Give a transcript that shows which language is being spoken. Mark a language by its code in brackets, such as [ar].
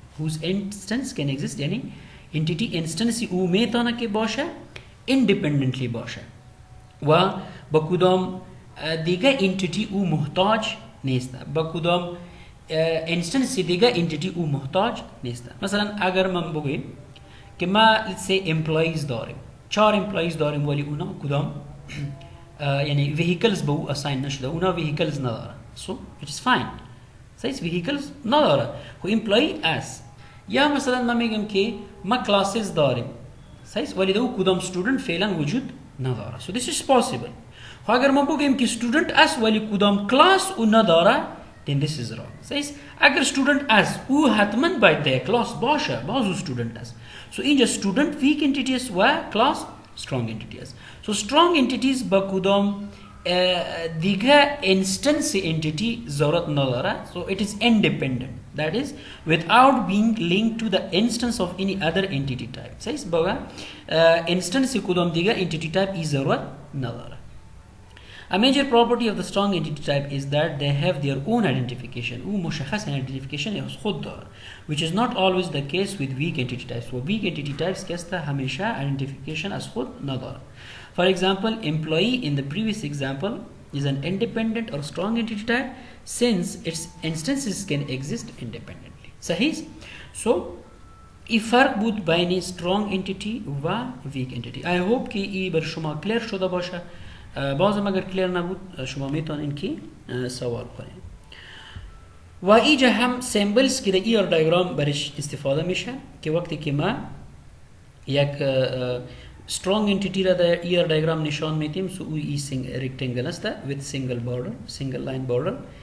[fa] whose instance can exist یعنی entity instance او میتونه که باشه independently باشه و با کدام دیگه entity او محتاج نیست، با کدام instance دیگه entity او محتاج نیست. مثلا اگر من بگویم که ما let's say employees داریم، 4 employees داریم ولی اونا کدام یعنی vehicles به او assign نشده، اونا vehicles نداره. [en] so it is fine. [fa] صحیح؟ vehicles نداره خو employee است. یا مثلا ما میگم که ما classes داریم، صحیح؟ ولی دو کدام student فعلا وجود نداره. [en] so this is possible. [fa] خو اگر ما بگیم که student است ولی کدام class او نداره [en] then this is wrong. [fa] صحیح؟ اگر student است او حتما باید در class باشه، بازو student است. so اینجا student weak entity است و class strong entity است. so strong entities با کدام دیگه instance entity ضرورت نداره. [en] so it is independent, that is without being linked to the instance of any other entity type. [fa] صحیح؟ با instance کدام دیگه entity type ای ضرورت نداره. [en] A major property of the strong entity type is that they have their own identification. [fa] او مشخص identification از خود داره [en] which is not always the case with weak entity types. [fa] و weak entity types که است همیشه identification از خود نداره. [en] For example, employee in the previous example is an independent or strong entity type since its instances can exist independently. [fa] صحیح؟ so این فرق بود بین strong entity و weak entity. [en] I hope [fa] که این بر شما کلیر شده باشه. بازم اگر کلیر نبود شما میتونین که سوال کنین. و اینجا هم سیمبلز که در ایر دیاگرام برش استفاده میشه که وقتی که ما یک strong entity را در ایر دیاگرام نشان میدیم so او ای rectangle است [en] with single line border.